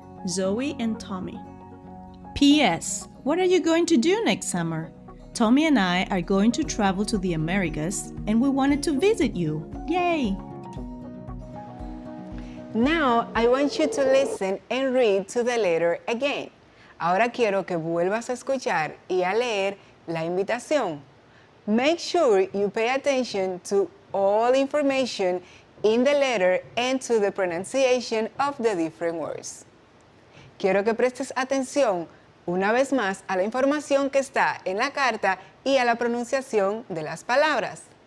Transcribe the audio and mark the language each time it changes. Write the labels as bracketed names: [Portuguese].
[English] Zoe and Tommy. P.S. What are you going to do next summer? Tommy and I are going to travel to the Americas and we wanted to visit you. Yay! Now, I want you to listen and read to the letter again. [Spanish] Ahora quiero que vuelvas a escuchar y a leer la invitación. [English] Make sure you pay attention to all information in the letter and to the pronunciation of the different words. [Spanish] Quiero que prestes atención una vez más a la información que está en la carta y a la pronunciación de las palabras.